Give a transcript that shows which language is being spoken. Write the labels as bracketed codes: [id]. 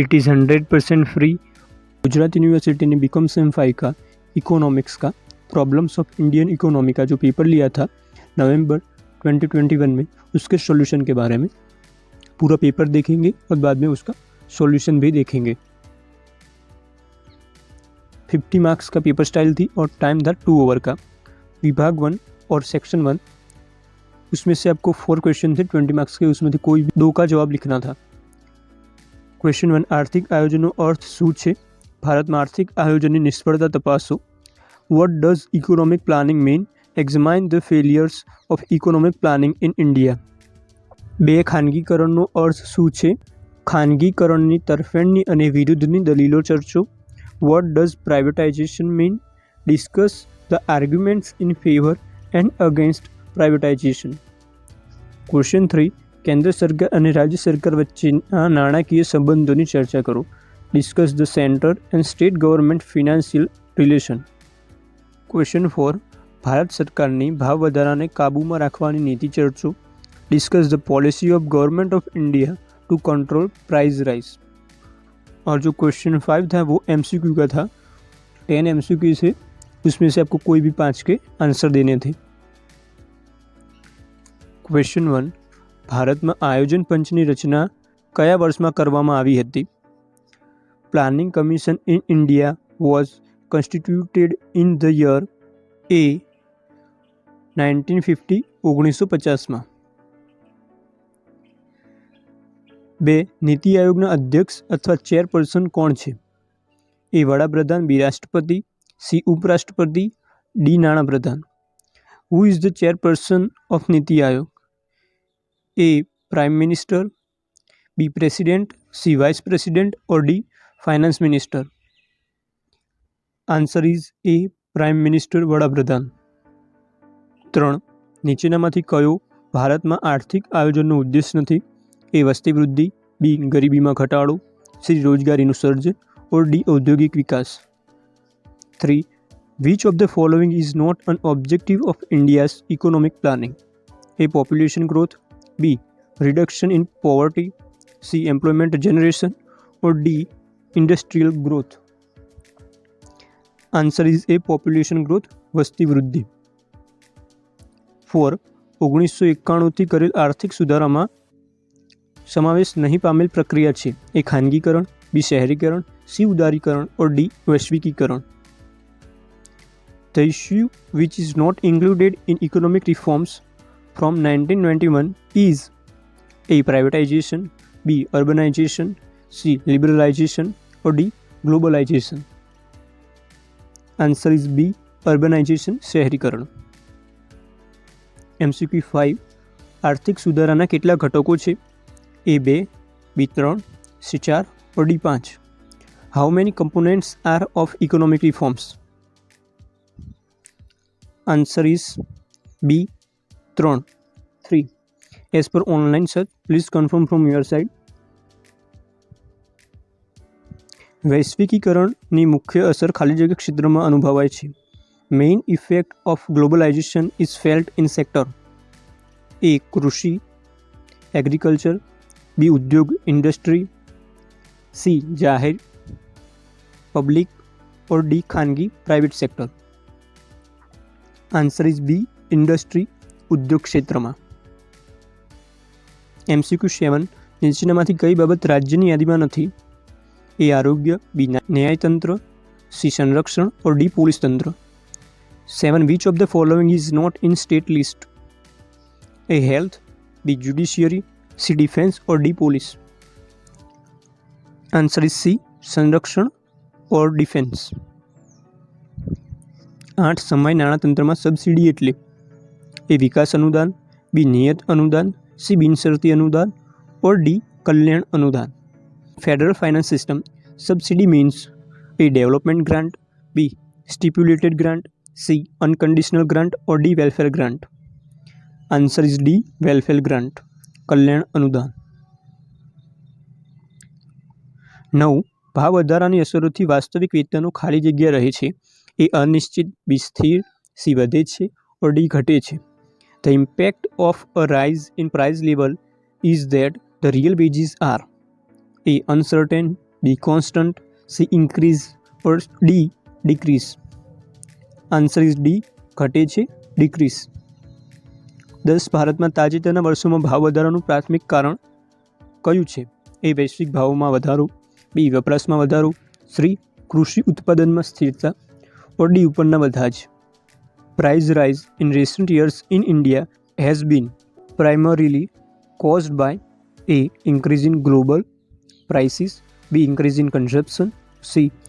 [en] It is 100% free. [hi] Gujarat university ने BCom same 5 का economics का प्रॉब्लम्स ऑफ इंडियन इकोनॉमी का जो पेपर लिया था नवंबर 2021 में, उसके सॉल्यूशन के बारे में पूरा पेपर देखेंगे और बाद में उसका सॉल्यूशन भी देखेंगे। 50 मार्क्स का पेपर स्टाइल थी और टाइम था 2 आवर का। विभाग 1 और सेक्शन 1, उसमें से आपको 4 क्वेश्चन थे 20 मार्क्स के, उसमें से कोई भी 2 का जवाब लिखना था। [gu] क्वेश्चन 1, आर्थिक आयोजनનો અર્થ શું છે? ભારતમાં આર્થિક આયોજનની નિષ્ફળતા તપાસો. [en] What does economic planning mean? Examine the failures of economic planning in India. [gu] 2, ખાનગીકરણનો અર્થ શું છે? ખાનગીકરણની તરફેણની અને વિરુદ્ધની દલીલો ચર્ચો. [en] What does privatization mean? Discuss the arguments in favor and against privatization. [gu] Question 3, કેન્દ્ર સરકાર અને રાજ્ય સરકાર વચ્ચેના નાણાકીય સંબંધોની ચર્ચા કરો. [en] Discuss the center and state government financial relation. [gu] Question 4, Bharat સરકારની ભાવ વધારાને કાબૂમાં રાખવાની નીતિ ચર્ચો. [en] Discuss the policy of government of India to control price rise. [hi] और जो क्वेश्चन 5 था वो MCQ का था। 10 MCQ से, उसमें से आपको कोई भी 5 के आंसर देने थे। [gu] क्वेश्चन 1, ભારતમાં આયોજન પંચની રચના કયા વર્ષમાં કરવામાં આવી હતી? [en] planning commission in India was constituted in the year A 1950 [gu] 1950માં। 2, નીતિ આયોગના અધ્યક્ષ અથવા ચેરપર્સન કોણ છે? A વડાપ્રધાન, B રાષ્ટ્રપતિ, C ઉપરાષ્ટ્રપતિ, D નાણાપ્રધાન. [en] Who is the chairperson of NITI Aayog? A prime minister, B president, C vice president or D finance minister. Answer is A prime minister, વડાપ્રધાન. [gu] 3, નીચેનામાંથી કયો ભારતમાં આર્થિક આયોજનનો ઉદ્દેશ નથી? A વસ્તી વૃદ્ધિ, B ગરીબીમાં ઘટાડો, C રોજગારીનું સર્જન or D ઔદ્યોગિક વિકાસ. [en] 3, which of the following is not an objective of India's economic planning? A population growth, B reduction in poverty, C employment generation or D industrial growth. Answer is A population growth, [gu] વસ્તી વૃદ્ધિ. 4, 1991 થી કરેલ આર્થિક સુધારામાં સમાવેશ નહીં પામેલ પ્રક્રિયા છે? A ખાનગીકરણ, B શહેરીકરણ, C ઉદારીકરણ or D વૈશ્વિકીકરણ. [en] The issue which is not included in economic reforms from 1991 is A privatization, B urbanization, C liberalization or D globalization. Answer is B urbanization, શહેરીકરણ. [gu] MCQ 5, આર્થિક સુધારાના કેટલા ઘટકો છે? [en] A 2, B 3, C 4 or D 5. How many components are of economic reforms? Answer is B 3. As per online search, please confirm from your side. [gu] વૈશ્વિકીકરણની મુખ્ય અસર ખાલી જગ્યા ક્ષેત્રમાં અનુભવાય છે. [en] Main effect of globalization is felt in sector. [gu] A કૃષિ agriculture, B ઉદ્યોગ industry, C જાહેર પબ્લિક or D ખાનગી private sector. [en] answer is B industry, [gu] ઉદ્યોગ ક્ષેત્રમાં. MCQ 7, નીચેનામાંથી કઈ બાબત રાજ્યની યાદીમાં નથી? A આરોગ્ય, B ન્યાયતંત્ર, C સંરક્ષણ or D પોલીસ તંત્ર. [en] 7, which of the following is not in state list? A health, B judiciary, C defense or D police. Answer is C સંરક્ષણ or defense. [gu] 8 સમય નાણાતંત્રમાં સબસિડી એટલે એ વિકાસ અનુદાન, બી નિયત અનુદાન, સી બિનશરતી અનુદાન ઓર ડી કલ્યાણ અનુદાન. [en] Federal finance system subsidy means A development grant, B stipulated grant, C unconditional grant or D welfare grant. Answer is D welfare grant, [gu] કલ્યાણ અનુદાન. 9. ભાવ વધારાની અસરોથી વાસ્તવિક વેતનો ખાલી જગ્યા રહે છે. એ અનિશ્ચિત, બી સ્થિર, સી વધે છે ઓર ડી ઘટે છે. [en] The impact of a rise in price level is that the real wages are A. uncertain, B. constant, C. increase or D. decrease. Answer is D. [gu] ઘટે છે, decrease. 10. ભારતમાં તાજેતરના વર્ષોમાં ભાવ વધારાનું પ્રાથમિક કારણ કયું છે? એ વૈશ્વિક ભાવોમાં વધારો, બી વપરાશમાં વધારો, સી કૃષિ ઉત્પાદનમાં સ્થિરતા ઓર ડી ઉપરના બધા જ. [en] Price rise in recent years in India has been primarily caused by A. increase in global prices, B. increase in consumption, C.